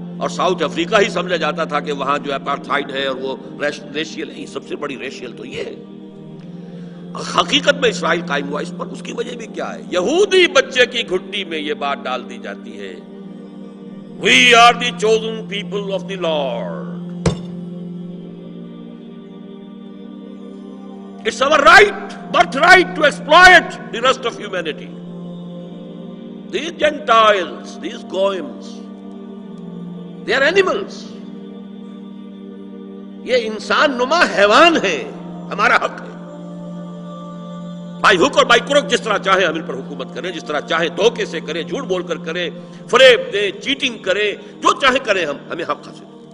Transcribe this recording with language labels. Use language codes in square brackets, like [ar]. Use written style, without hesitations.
[ur] اور South Africa ہی سمجھا جاتا تھا کہ وہاں جو اپارتھائڈ ہے اور وہ ریشیل ہے. سب سے بڑی ریشیل تو یہ ہے. حقیقت میں اسرائیل قائم ہوا اس پر. اس کی وجہ بھی کیا ہے؟ یہودی بچے کی گھٹی میں یہ بات ڈال دی جاتی ہے, [en] We are the chosen people of the Lord. It's our right, birthright to exploit the rest of humanity. These Gentiles, these Goyim, they are animals. [ur] یہ انسان نما حیوان ہے, ہمارا حق ہے. [en] by hook [ur] اور [en] by crook [ur] جس طرح چاہیں ہم ان پر حکومت کریں, جس طرح چاہیں دھوکے سے کریں, جھوٹ بول کر کریں, فریب دیں, چیٹنگ کریں, جو چاہیں کریں, ہمیں حق حاصل ہے.